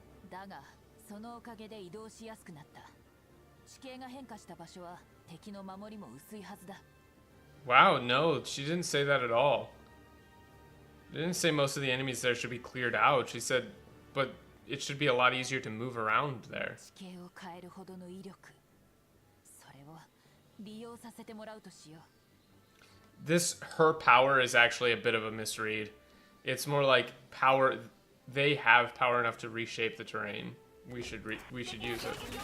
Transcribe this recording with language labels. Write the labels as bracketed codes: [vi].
[ja] だが、そのおかげで移動しやすくなった。地形が変化した場所は敵の守りも薄いはずだ。 [en] Wow, no, she didn't say that at all. She didn't say most of the enemies there should be cleared out. She said, but it should be a lot easier to move around there. [ja] 地形を変えるほどの威力。それを利用させてもらうとしよ [en] her power is actually a bit of a misread. It's more like power. They have power enough to reshape the terrain. We should use it.